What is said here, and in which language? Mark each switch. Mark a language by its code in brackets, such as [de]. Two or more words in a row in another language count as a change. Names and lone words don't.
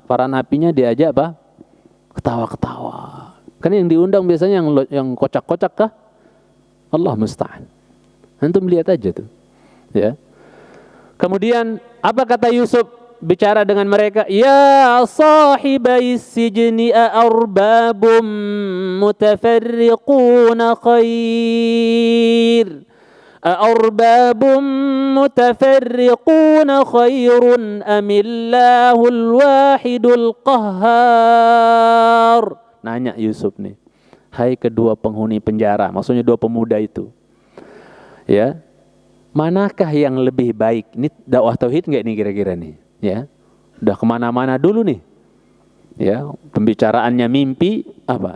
[id] Para nabinya diajak apa? Ketawa-ketawa. Kan yang diundang biasanya yang kocak-kocak kah? [ar] الله المستعان. [id] Antum lihat aja tuh. Ya. Kemudian apa kata Yusuf bicara dengan mereka? [ar] يا صاحبي السجن أأرباب متفرقون خير. أأرباب متفرقون خير أم الله الواحد القهار. [id] Nanya Yusuf nih. Hai kedua penghuni penjara, maksudnya dua pemuda itu. Ya. Manakah yang lebih baik? Ini dakwah tauhid enggak nih kira-kira nih? Ya, udah kemana-mana dulu nih. Ya, pembicaraannya mimpi apa?